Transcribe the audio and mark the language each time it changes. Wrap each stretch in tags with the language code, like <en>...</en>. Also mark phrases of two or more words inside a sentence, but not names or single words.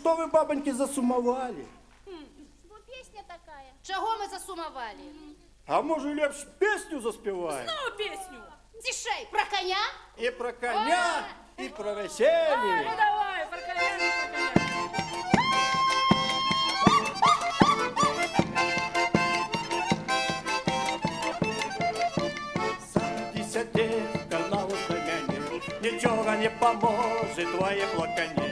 <uk>бабоньки засумовали.</uk> <be>Бо песня такая.</be> <uk>Чого ми засумували? А може лепш песню заспіваємо? Ну, песню. Тишей, про коня? І про коня, і про весілля. Ну давай, про коня, про коня. Садися, дівка, на устам'яні, нічого не поможе твоє плакання.</uk>